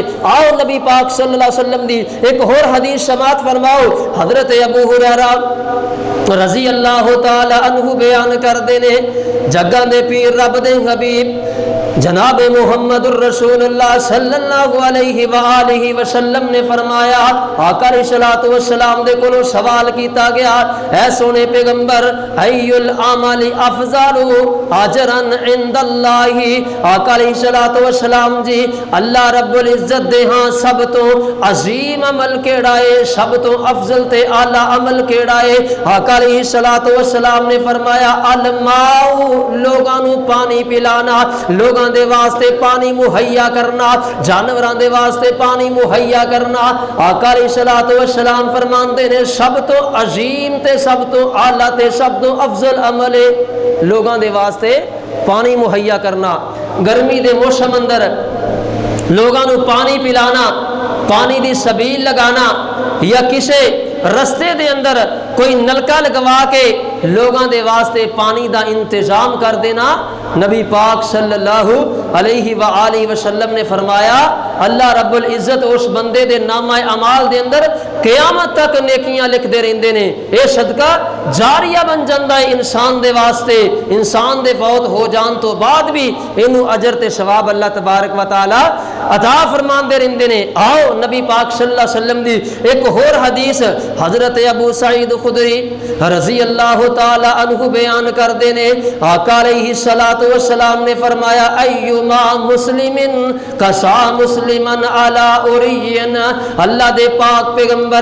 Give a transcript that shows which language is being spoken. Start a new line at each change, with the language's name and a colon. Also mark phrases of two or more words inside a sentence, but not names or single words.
Punjabi: آؤ نبی پاک
Arabic: صلی اللہ علیہ وسلم
Punjabi: دی ایک اور حدیث سماعت فرماؤ، حضرت ابو ہریرہ
Arabic: رضی اللہ تعالی عنہ
Punjabi: بیان کر دینے، جگہ دے پیر رب دے حبیب جناب محمد الرسول اللہ
Arabic: صلی اللہ علیہ وآلہ وسلم
Punjabi: نے فرمایا، آقا
Arabic: علیہ الصلوۃ والسلام
Punjabi: دے کولوں سوال کیتا گیا، اے سونے پیغمبر
Arabic: ای العمل افضل اجرا عند اللہ،
Punjabi: آقا
Arabic: علیہ الصلوۃ والسلام
Punjabi: جی اللہ رب العزت دے ہاں سب تو عظیم عمل کیڑا ہے، سب تو افضل تے اعلی عمل کیڑا ہے؟ آقا
Arabic: علیہ الصلوۃ والسلام
Punjabi: نے فرمایا الماء، لوگاں نو پانی پلانا، لوگاں دے واسطے پانی مہیا کرنا، جانوراں دے واسطے پانی مہیا کرنا۔ آقا
Arabic: علیہ الصلوۃ والسلام
Punjabi: فرماندے نے سب تو عظیم تے سب تو اعلی تے سب تو افضل عمل ہے لوگاں دے واسطے پانی مہیا کرنا۔ گرمی دے موسم اندر لوگاں نو پانی پلانا، پانی دی سبیل لگانا، یا کسے رستے دے اندر کوئی نلکا لگوا کے لوگاں دے واسطے پانی دا انتظام کر دینا، نبی پاک
Arabic: صلی اللہ علیہ وآلہ وسلم
Punjabi: نے فرمایا اللہ رب العزت اس بندے دے نامہ اعمال دے اندر قیامت تک نیکیاں لکھ دے رہندے نے۔ اے صدقہ جاریہ بن جاندا ہے انسان دے واسطے، انسان دے فوت ہو جان تو بعد بھی اینو اجر تے ثواب اللہ
Arabic: تبارک و تعالی
Punjabi: عطا فرماندے رہندے نے۔ آؤ نبی پاک
Arabic: صلی اللہ علیہ وسلم
Punjabi: دی ایک اور حدیث حضرت ابو سعید خدری
Arabic: رضی اللہ تعالی عنہ
Punjabi: بیان کر دینے، آقا
Arabic: علیہ الصلوۃ والسلام
Punjabi: نے فرمایا
Arabic: ایما مسلم کسا مسلمن علی اورین،
Punjabi: اللہ دے پاک پیغمبر